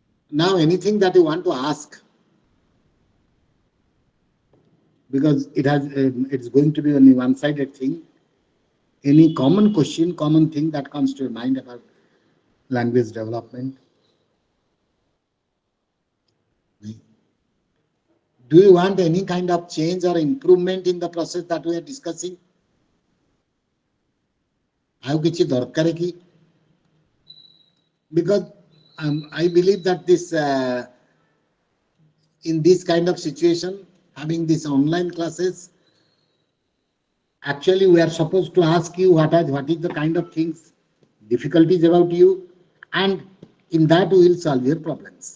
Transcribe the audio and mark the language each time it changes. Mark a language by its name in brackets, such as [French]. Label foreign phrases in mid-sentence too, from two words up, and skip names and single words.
[English] Now, anything that you want to ask, because it's going to be only one-sided thing. Any common question, common thing that comes to your mind about language development? Do you want any kind of change or improvement in the process that we are discussing? [Odia] ଆଉ କିଛି ଦରକାର କି? [English] Because I believe that this in this kind of situation, having these online classes, actually we are supposed to ask you what is the kind of things, difficulties about you, and in that we will solve your problems.